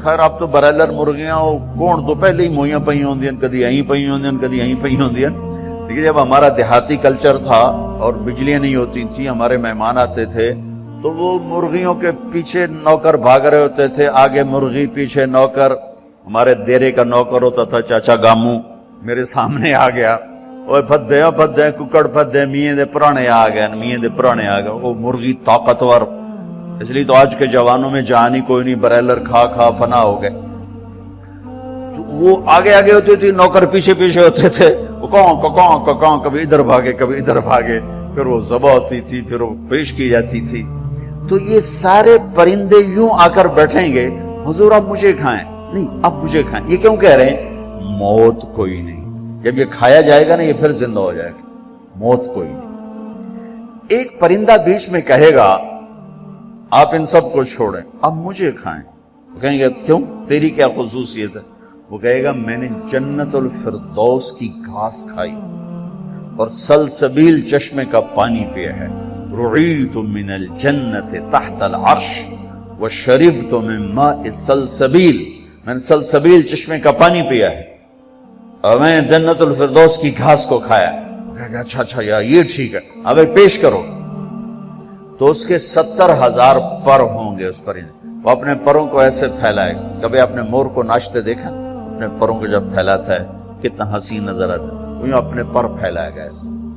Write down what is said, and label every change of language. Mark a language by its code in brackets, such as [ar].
[pa] خیر آپ تو برائلر مرغیاں کون تو پہلے ہی موئیاں پئی ہوندی ہیں، کدی یہیں پئی ہوندی ہیں، کدی یہیں پئی ہوندی ہیں. [ur] لیکن جب ہمارا دیہاتی کلچر تھا اور بجلیاں نہیں ہوتی تھی، ہمارے مہمان آتے تھے تو وہ مرغیوں کے پیچھے نوکر بھاگ رہے ہوتے تھے، آگے مرغی پیچھے نوکر. ہمارے دیرے کا نوکر ہوتا تھا چاچا گامو، میرے سامنے آ گیا، [pa] اوے پھدے ککڑ پھدے میاں دے پرانے آ گئے، [ur] میاں دے پرانے آ گئے. وہ مرغی طاقتور، اس لیے تو آج کے جوانوں میں جہانی کوئی نہیں، برائلر کھا فنا ہو گئے. تو وہ آگے ہوتے تھے، نوکر پیچھے ہوتے تھے. وہ کون کبھی ادھر بھاگے کبھی ادھر بھاگے، پھر وہ ذبح ہوتی تھی، پھر وہ پیش کی جاتی تھی. تو یہ سارے پرندے یوں آ کر بیٹھیں گے حضور اب مجھے کھائیں. نہیں اب مجھے کھائیں. یہ کیوں کہہ رہے ہیں؟ موت کوئی نہیں. جب یہ کھایا جائے گا نا یہ پھر زندہ ہو جائے گا. موت کوئی نہیں. ایک پرندہ بیچ میں کہے گا آپ ان سب کو چھوڑیں، اب مجھے کھائیں. وہ کہیں گے کیوں؟ تیری کیا خصوصیت ہے؟ وہ کہے گا میں نے جنت الفردوس کی گھاس کھائی اور سلسبیل چشمے کا پانی پیا ہے. [ar] رعیت من الجنت تحت العرش وشربت من ماء سلسبیل. [ur] میں نے سلسبیل چشمے کا پانی پیا ہے اور میں جنت الفردوس کی گھاس کو کھایا. اچھا یار یہ ٹھیک ہے، اب پیش کرو. تو اس کے 70,000 پر ہوں گے اس پرندے. وہ اپنے پروں کو ایسے پھیلائے گا. کبھی آپ نے مور کو ناچتے دیکھا؟ اپنے پروں کو جب پھیلاتا ہے کتنا حسین نظر آتا ہے. وہ اپنے پر پھیلائے گا ایسے.